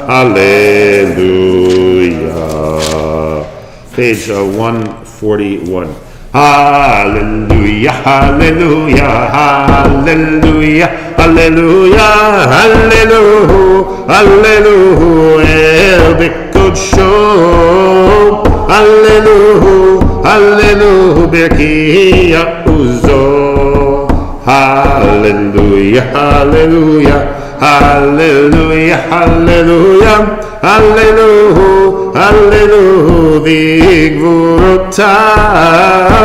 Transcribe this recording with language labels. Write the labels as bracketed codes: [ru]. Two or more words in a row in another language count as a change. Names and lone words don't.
[he] הללויה. [en] Page 141. [he] הללויה, הללויה, הללויה, הללויה, הללויה, הללויה, אל בקדשו. הללויה, הללויה, ברקיע עזו. הללויה, הללויה. הללויה, הללויה, הללויה, הללויה, בגבורותיו.